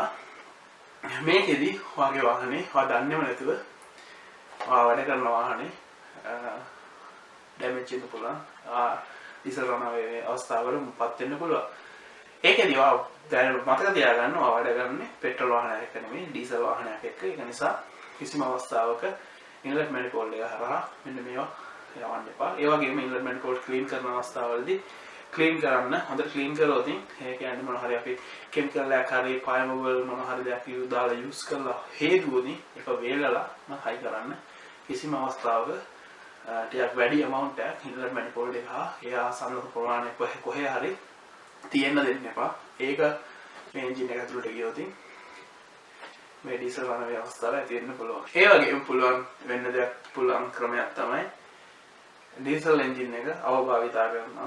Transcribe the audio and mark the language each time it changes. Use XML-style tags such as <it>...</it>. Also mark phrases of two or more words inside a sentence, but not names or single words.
<si>මේකෙදි ඔයාගේ වාහනේ ඔයා දන්නේම නැතුව ඔයා වැඩ කරන වාහනේ ඩැමේජ් වෙන්න පුළුවන්.</si> <en>diesel runaway</en> <si>අවස්ථාවකට පත් වෙන්න පුළුවන්. ඒකෙදි ඔයා දැන් මතක තියාගන්න ඔයා වැඩ කරන්නේ පෙට්‍රල් වාහනයක් එක්ක නෙමෙයි ඩීසල් වාහනයක් එක්ක. ඒක නිසා කිසිම අවස්ථාවක</si> <en>inlet manifold</en> <si>එක හරහා මෙන්න මේවා යවන්න එපා. ඒ වගේම</si> <en>inlet manifold clean</en> <si>කරන අවස්ථාවවලදී clean කරන්න හොඳට clean කරොත් ඒ කියන්නේ මොන හරි අපි chemical එකක් හරි primeable මොන හරි දෙයක් දාලා use කරලා හේදුවොත් ඒක වේලලා හයි කරන්න කිසිම අවස්ථාවක ටිකක් වැඩි amount එකක්</si> <en>inlet manifold</en> <si>එක හා ඒ ආසන්න ප්‍රමාණය කොහේ හරි තියෙන්න දෙන්න එපා. ඒක මේ engine එක ඇතුළට ගියොත් මේ</si> <en>diesel runaway</en> <si>අවස්ථාව ඇති වෙන්න පුළුවන්. ඒ වගේම පුළුවන් වෙන්න දෙයක් පුළුවන් ක්‍රමයක් තමයි</si> <en>diesel engine</en> <si>එක අවභාවිතා කරනවා.</si>